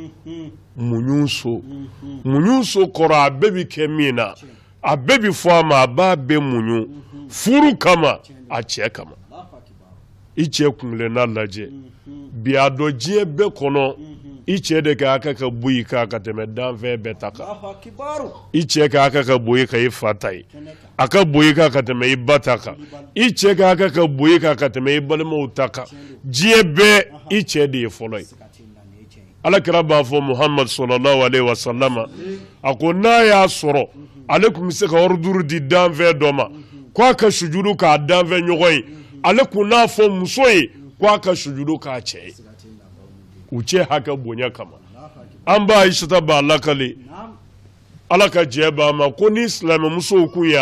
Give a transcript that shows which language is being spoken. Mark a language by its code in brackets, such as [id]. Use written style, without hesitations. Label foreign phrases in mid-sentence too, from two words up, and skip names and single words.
[bm] so kɔrɔ a bɛɛ bi kɛ min na a bɛɛ bi fɔ a ma a b'a bɛɛ muɲu furu kama a cɛ kama i cɛ kunkilenna lajɛ bi a dɔn diɲɛ bɛɛ kɔnɔ i cɛ de ka hakɛ ka bɔ i kan ka tɛmɛ danfɛn bɛɛ ta kan i cɛ ka hakɛ ka bɔ i kan i fa ta ye a ka bɔ i kan ka tɛmɛ i ba ta kan i cɛ ka hakɛ ka bɔ i kan ka tɛmɛ i balimaw ta kan diɲɛ bɛɛ i cɛ de ye fɔlɔ ye alakira b'a fɔ Muhammad [ar] صلى الله عليه وسلم [bm] a ko n'a y'a sɔrɔ ale tun bɛ se ka ordre di danfɛn dɔ ma k'a ka sujudu k'a danfɛn ɲɔgɔn ye ale kun n'a fɔ muso ye k'a ka sujudu k'a cɛ ye u cɛ hakɛ bonya kama an b'a Aisata b'a lakale ala ka jɛ b'a ma ko ni silamɛmusow kun y'a